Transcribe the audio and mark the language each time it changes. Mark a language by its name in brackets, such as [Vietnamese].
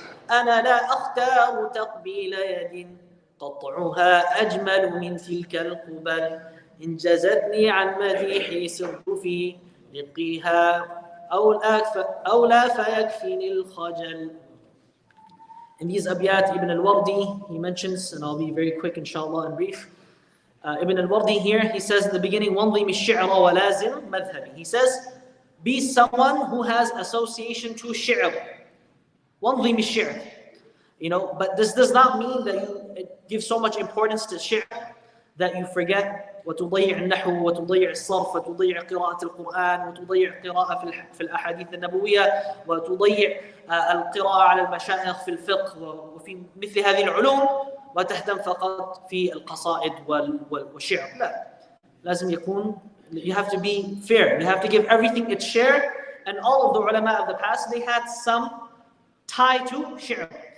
[Arabic] أنا لا أختار تقبيل يد قطعها أجمل من تلك القبل، إن جزتني عن مديحي سرت في رقيها أو لا فيكفيني الخجل. [English] In these abiyat, Ibn al-Wardi, he mentions, and I'll be very quick inshallah and brief. Ibn al-Wardi here, he says in the beginning, [Arabic] وَانظِمِ الشِّعْرَ وَلَازِمْ مَذْهَبِ. [English] He says, be someone who has association to shi'r. [Arabic] وَانظِمِ الشِّعْرَ. [English] But this does not mean that you give so much importance to shi'r that you forget [Arabic] وتضيع النحو وتضيع الصرف وتضيع قراءة القرآن وتضيع قراءة في الأحاديث النبوية وتضيع القراءة على المشايخ في الفقه وفي مثل هذه العلوم وتهتم فقط في القصائد والشعر. لا، لازم يكون, [English] you have to be fair, you have to give everything its share. And all of the ulama of the past, they had some tie to shi'r.